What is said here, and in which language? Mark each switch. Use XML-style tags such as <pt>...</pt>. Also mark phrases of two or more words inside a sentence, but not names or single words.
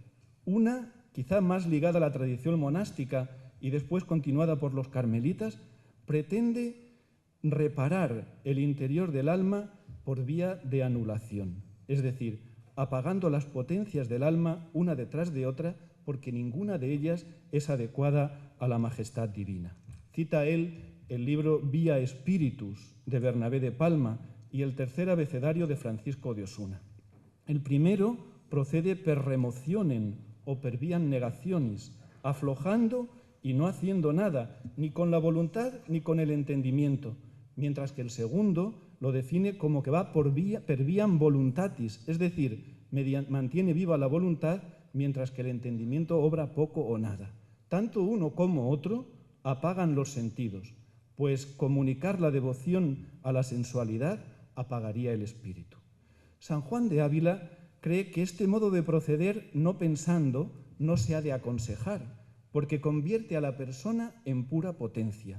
<es>Una, quizá más ligada a la tradición monástica y después continuada por los carmelitas, pretende reparar el interior del alma por vía de anulación, es decir, apagando las potencias del alma una detrás de otra, porque ninguna de ellas es adecuada a la majestad divina. Cita él el libro Via Spiritus de Bernabé de Palma y el tercer abecedario de Francisco de Osuna. El primero procede</es> <la>per remotionem</la> <es>o</es> <la>per viam negationis,</la> <es>aflojando y no haciendo nada, ni con la voluntad ni con el entendimiento, mientras que el segundo lo define como que va</es> <la>per viam voluntatis,</la> <es>es decir, mantiene viva la voluntad, mientras que el entendimiento obra poco o nada. Tanto uno como otro apagan los sentidos, pues comunicar la devoción a la sensualidad apagaría el espíritu. San Juan de Ávila cree que este modo de proceder, no pensando, no se ha de aconsejar, porque convierte a la persona en pura potencia.</es>